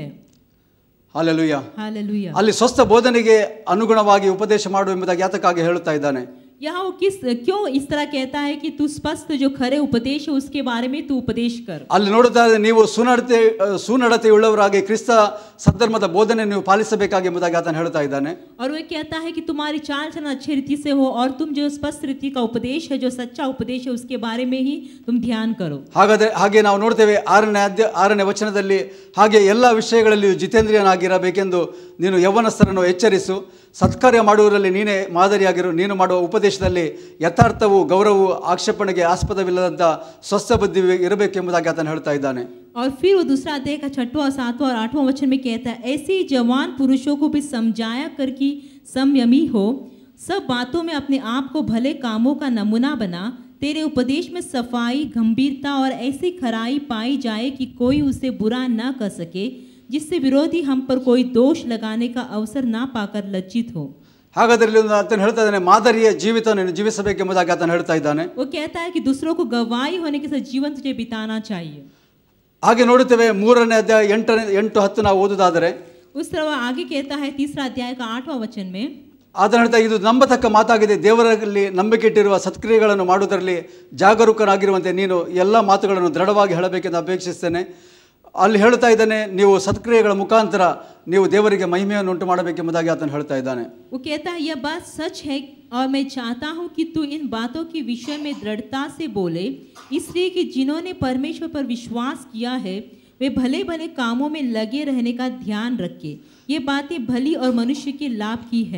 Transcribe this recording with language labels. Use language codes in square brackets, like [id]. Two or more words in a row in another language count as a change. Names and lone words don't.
[kn] ಹಾಲೆಲೂಯಾ. [hi] हालेलुया. [kn] ಅಲ್ಲಿ ಸ್ವಸ್ಥ ಬೋಧನೆಗೆ ಅನುಗುಣವಾಗಿ ಉಪದೇಶ ಮಾಡು ಎಂಬುದಾಗಿ ಯಾತಕ್ಕಾಗಿ ಹೇಳ್ತಾ ಇದ್ದಾನೆ. [hi] यहाँ वो क्यों इस तरह कहता है कि तू स्पष्ट जो खरे उपदेश है उसके बारे में तू उपदेश कर. [kn] ಅಲ್ಲಿ ನೋಡುತ್ತಾ ನೀವು ಸುನಡತೆಯುಳ್ಳವರಾಗಿ ಕ್ರಿಸ್ತ ಸದ್ಧರ್ಮದ ಬೋಧನೆ ನೀವು ಪಾಲಿಸಬೇಕಾಗಿ ಎಂಬುದಾಗಿ ಆತನು ಹೇಳ್ತಾ ಇದ್ದಾನೆ. [hi] और वो कहता है कि तुम्हारी चाल चलन अच्छी रीति से हो और तुम जो स्पष्ट रीति का उपदेश है, जो सच्चा उपदेश है, उसके बारे में ही तुम ध्यान करो. [kn] ಹಾಗೆ ನಾವು ನೋಡ್ತೇವೆ 6ನೇ ವಚನದಲ್ಲಿ, ಹಾಗೆ ಎಲ್ಲ ವಿಷಯಗಳಲ್ಲಿ ಜಿತೇಂದ್ರಿಯನಾಗಿರಬೇಕೆಂದು ನೀನು ಯೌವನಸ್ಥರನ್ನು ಎಚ್ಚರಿಸು, ಸತ್ಕಾರ್ಯ ಮಾಡುವವರಲ್ಲಿ ನೀನೇ ಮಾದರಿಯಾಗಿರು, ನೀನು ಮಾಡುವ ಉಪದೇಶದಲ್ಲಿ ಯಥಾರ್ಥವು, ಗೌರವವು, ಆಕ್ಷೇಪಣೆಗೆ ಆಸ್ಪದವಿಲ್ಲದಂಥ ಸ್ವಸ್ಥ ಬುದ್ಧಿ ಇರಬೇಕೆಂಬುದಾಗಿ ಆತನು ಹೇಳ್ತಾ ಇದ್ದಾನೆ. [hi] और फिर वो दूसरा अध्याय का 6वां, 7वां और 8वां वचन में कहता है, ऐसे जवान पुरुषों को भी समझाया कर कि संयमी हो, सब बातों में अपने आप को भले कामों का नमूना बना, तेरे उपदेश में सफाई, गंभीरता और ऐसी खराई पाई जाए कि कोई उसे बुरा न कर सके, जिससे विरोधी हम पर कोई दोष लगाने का अवसर ना पाकर लज्जित हो. [kn] ಹಾಗಾದರೆ ಆತನು ಹೇಳ್ತಾ ಇದ್ದಾನೆ, ಮಾದರಿಯ ಜೀವಿತವನ್ನು ಜೀವಿಸಬೇಕೆಂಬುದಾಗಿ ಆತನು ಹೇಳ್ತಾ ಇದ್ದಾನೆ. [hi] वो कहता है कि दूसरों को गवाही होने के साथ जीवन तुझे बिताना चाहिए. [kn] ಹಾಗೆ ನೋಡುತ್ತೇವೆ 3ನೇ ಅಧ್ಯಾಯ 8-10 ನಾವು ಓದುವುದಾದರೆ, [hi] उस तरह आगे कहता है 3 अध्याय का 8वां वचन में, [kn] ಆತನ ಹೇಳ್ತಾ ಇದು ನಂಬತಕ್ಕ ಮಾತಾಗಿದೆ, ದೇವರಲ್ಲಿ ನಂಬಿಕೆ ಇಟ್ಟಿರುವ ಸತ್ಕ್ರಿಯೆಗಳನ್ನು ಮಾಡುವುದರಲ್ಲಿ ಜಾಗರೂಕನಾಗಿರುವಂತೆ ನೀನು ಎಲ್ಲ ಮಾತುಗಳನ್ನು ದೃಢವಾಗಿ ಹೇಳಬೇಕೆಂದು ಅಪೇಕ್ಷಿಸ್ತೇನೆ. ಅಲ್ಲಿ ಹೇಳ್ತಾ ಇದ್ದಾನೆ, ನೀವು ಸತ್ಕ್ರಿಯೆಗಳ ಮುಖಾಂತರ ನೀವು ದೇವರಿಗೆ ಮಹಿಮೆಯನ್ನು ಉಂಟು ಮಾಡಬೇಕೆಂಬುದಾಗಿ ಆತನು ಹೇಳ್ತಾ ಇದ್ದಾನೆ. [hi] वो कहता है यह बात सच है और मैं चाहता हूँ कि तू इन बातों के विषय में दृढ़ता से बोले, इसलिए कि जिन्होंने परमेश्वर पर विश्वास किया है वे भले भले कामों में लगे रहने का ध्यान रखे. ये बातें भली और मनुष्य के लाभ की है.